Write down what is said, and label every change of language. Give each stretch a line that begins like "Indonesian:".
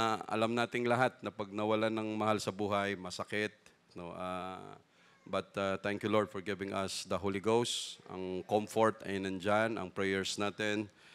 Filipino: Alam nating lahat na pag nawalan ng mahal sa buhay, masakit.
English: No. But thank you, Lord, for giving us the Holy Ghost.
Filipino: Ang comfort ay nandyan, ang prayers natin.